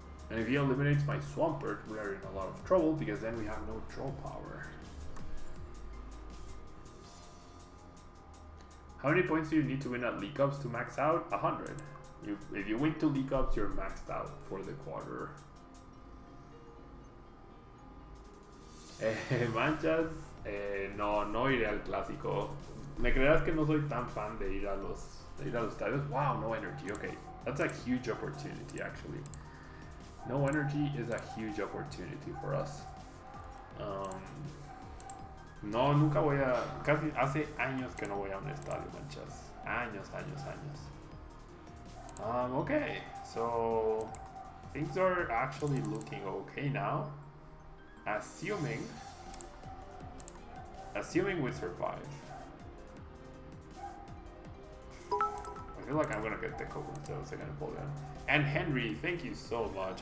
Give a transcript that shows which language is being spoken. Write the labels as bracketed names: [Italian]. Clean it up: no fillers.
[English] And if he eliminates my Swampert, we are in a lot of trouble because then we have no draw power. How many points do you need to win at League Ups to max out? 100. If you win 2 League Ups, you're maxed out for the quarter. [Spanish] Manchas, no iré al clásico. Me creerás que no soy tan fan de ir a los estadios. [English] Wow, no energy. Okay, that's a huge opportunity actually. No energy is a huge opportunity for us. [Spanish] No, nunca voy a. Casi hace años que no voy a un estadio, manchas. Años. [English] Okay, so things are actually looking okay now. Assuming we survive. I feel like I'm gonna get the Coco instead of second EMPOLEON. And Henry, thank you so much.